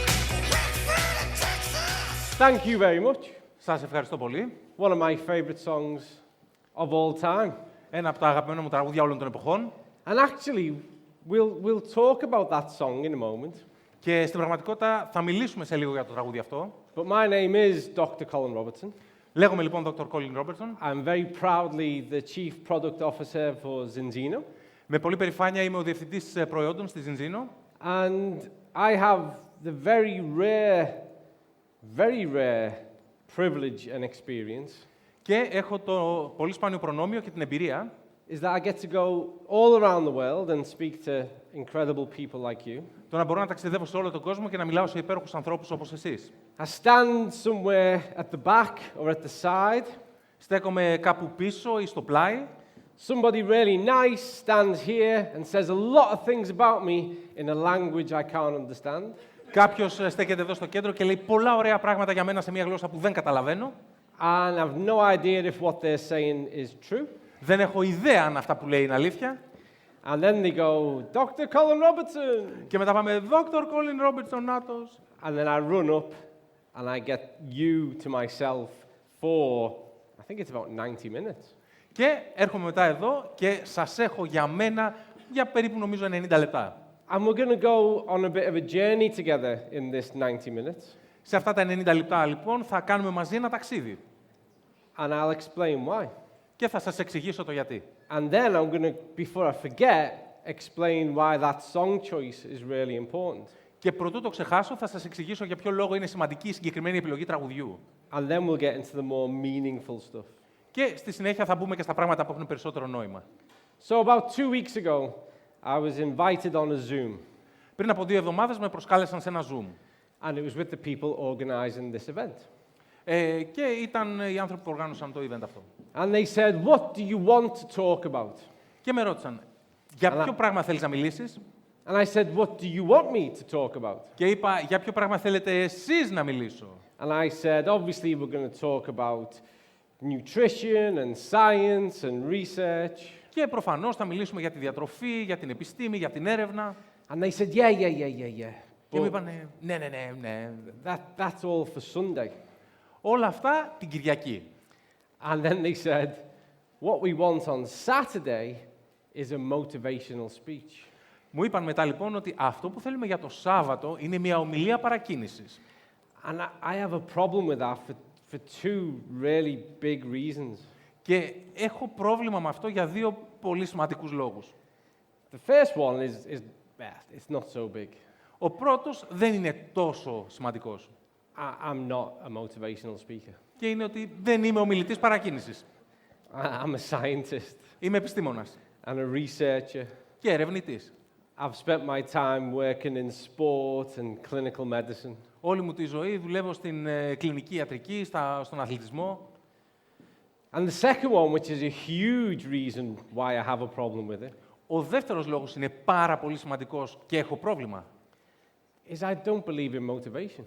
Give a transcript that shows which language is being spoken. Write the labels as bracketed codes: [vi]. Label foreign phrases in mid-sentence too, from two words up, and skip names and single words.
[en] Thank you very much. [el] Σας ευχαριστώ πολύ. [en] One of my favorite songs of all time. [el] Ένα από τα αγαπημένα μου τραγούδια όλων των εποχών. [en] And actually, we'll talk about that song in a moment. [el] Και στην πραγματικότητα θα μιλήσουμε σε λίγο για το τραγούδι αυτό. [en] But my name is Dr. Colin Robertson. [el] Λέγομαι λοιπόν Dr. Colin Robertson. [en] I'm very proudly the Chief Product Officer for Zinzino. [el] Με πολύ περηφάνεια είμαι ο διευθυντής προϊόντων στη Zinzino. [en] And I have the very rare privilege and experience. [el] Και έχω το πολύ σπάνιο προνόμιο και την εμπειρία. [en] Is that I get to go all around the world and speak to incredible people like you. [el] Το να μπορώ να ταξιδεύω σε όλο τον κόσμο και να μιλάω σε υπέροχους ανθρώπους όπως εσείς. [en] I stand somewhere at the back or at the side. [el] Στέκομαι κάπου πίσω ή στο πλάι. [en] Somebody really nice stands here and says a lot of things about me in a language I can't understand. [el] Κάποιος στέκεται εδώ στο κέντρο και λέει πολλά ωραία πράγματα για μένα σε μια γλώσσα που δεν καταλαβαίνω. [en] And I've no idea if what they're saying is true. [el] Δεν έχω ιδέα αν αυτά που λέει είναι αλήθεια. [en] And then they go, Dr. Colin Robertson. [el] Και μετά πάμε, Dr. Colin Robertson, νάτος. [en] And then I run up and I get you to myself for, I think it's about 90 minutes. [el] Και έρχομαι μετά εδώ και σας έχω για μένα για περίπου νομίζω 90 λεπτά. [en] And we're going to go on a bit of a journey together in this 90 minutes. [el] Σε αυτά τα 90 λεπτά λοιπόν θα κάνουμε μαζί ένα ταξίδι. [en] And I'll explain why. [el] Και θα σας εξηγήσω το γιατί. [en] And then I'm going to, before I forget, explain why that song choice is really important. [el] Και προτού το ξεχάσω, θα σας εξηγήσω για ποιο λόγο είναι σημαντική η συγκεκριμένη επιλογή τραγουδιού. [en] And then we'll get into the more meaningful stuff. [el] Και στη συνέχεια θα μπούμε και στα πράγματα που έχουν περισσότερο νόημα. [en] So about 2 weeks ago, I was invited on a Zoom. [el] Πριν από 2 εβδομάδες με προσκάλεσαν σε ένα Zoom. [en] And it was with the people organizing this event. [el] Και ήταν οι άνθρωποι που οργάνωσαν το event αυτό. [en] And they said, what do you want to talk about? [el] Και με ρώτησαν, για ποιο πράγμα θέλεις να μιλήσεις? [en] And I said, what do you want me to talk about? [el] Και είπα, για ποιο πράγμα θέλετε εσείς να μιλήσω? [en] And I said, obviously we're going to talk about nutrition and science and research. [el] Και προφανώς θα μιλήσουμε για τη διατροφή, για την επιστήμη, για την έρευνα. [en] And they said, yeah. [el] Και μου είπαν, ναι. [en] That's all for Sunday. [el] Όλα αυτά την Κυριακή. [en] And then they said, what we want on Saturday is a motivational speech. [el] Μου είπαν μετά λοιπόν ότι αυτό που θέλουμε για το Σάββατο είναι μια ομιλία παρακίνησης. [en] And I have a problem with that for 2 really big reasons. [el] Και έχω πρόβλημα με αυτό για 2 πολύ σημαντικούς λόγους. [en] The first one is it's not so big. [el] Ο πρώτος δεν είναι τόσο σημαντικός. [en] I'm not a motivational speaker. [el] Και είναι ότι δεν είμαι ομιλητής παρακίνησης. [en] I'm a scientist. [el] Είμαι επιστήμονας. [en] And a researcher. [el] Και ερευνητής. [en] I've spent my time working in sport and clinical medicine. [el] Όλη μου τη ζωή δουλεύω στην κλινική ιατρική, στον αθλητισμό. [en] And the second one, which is a huge reason why I have a problem with it, [el] Ο δεύτερος λόγος είναι πάρα πολύ σημαντικός και έχω πρόβλημα. [en] Is I don't believe in motivation.